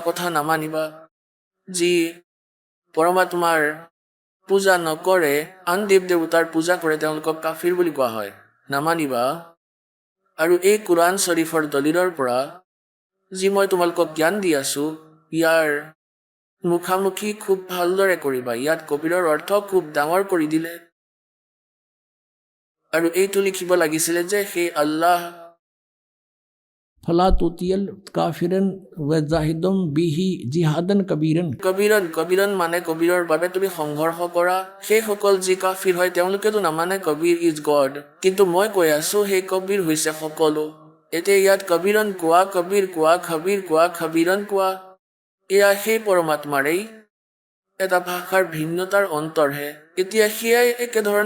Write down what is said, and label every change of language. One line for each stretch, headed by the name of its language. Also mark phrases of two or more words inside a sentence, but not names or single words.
Assamese: কথা নামানিবা যি পৰমাত্মাৰ পূজা নকৰে আন দেৱ দেৱতাৰ পূজা কৰে তেওঁলোকক কাফিৰ বুলি কোৱা হয় নামানিবা আৰু এই কুৰাণ শ্বৰীফৰ দলিলৰ পৰা যি মই তোমালোকক জ্ঞান দি আছো ইয়াৰ মুখামুখি খুব ভালদৰে কৰিবা ইয়াত কবিৰৰ অৰ্থ খুব ডাঙৰ কৰি দিলে আৰু এইটো লিখিব লাগিছিলে যে সেই আল্লাহ
Arabic: فلا تطع الكافرين وجاهدهم به جهادا كبيرا
Assamese: কবিৰন মানে কবিৰৰ বাবে তুমি সংঘৰ্ষ কৰা সেইসকল যি কাফিৰ হয় তেওঁলোকেতো নামানে কবিৰ
English: is God
Assamese: কিন্তু মই কৈ আছো সেই কবিৰ হৈছে সকলো এতিয়া ইয়াত কবিৰন কোৱা কবিৰ কোৱা খবিৰ কোৱা খবিৰন কোৱা এয়া সেই পৰমাত্মাৰেই এটা ভাষাৰ ভিন্নতাৰ অন্তৰহে এতিয়া সেয়াই একেধৰণে